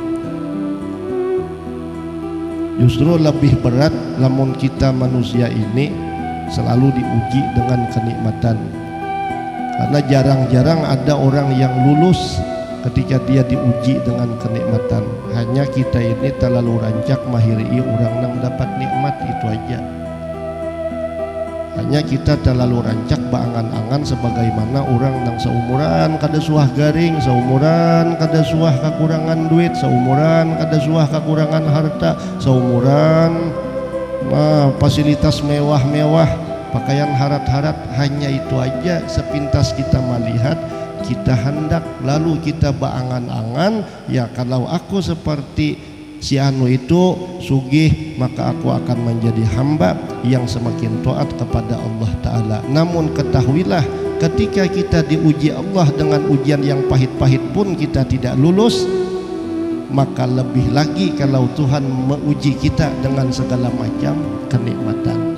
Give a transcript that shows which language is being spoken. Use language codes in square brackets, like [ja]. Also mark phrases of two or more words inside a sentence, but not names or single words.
[bjn] Justru lebih berat lamun kita manusia ini selalu diuji dengan kenikmatan. [id] Karena jarang-jarang ada orang yang lulus ketika dia diuji dengan kenikmatan. [bjn] Hanya kita ini terlalu rancak mahiri orang nang dapat nikmat itu aja. Hanya kita terlalu rancak baangan-angan sebagaimana orang nang seumuran kada suah garing, seumuran kada suah kekurangan duit, seumuran kada suah kekurangan harta, seumuran fasilitas mewah-mewah, pakaian harat-harat. Hanya itu aja sepintas kita melihat, kita hendak, lalu kita baangan-angan, [id] ya kalau aku seperti si anu itu sugih, maka aku akan menjadi hamba yang semakin taat kepada Allah Ta'ala. Namun ketahuilah, ketika kita diuji Allah dengan ujian yang pahit-pahit pun kita tidak lulus, maka lebih lagi kalau Tuhan menguji kita dengan segala macam kenikmatan.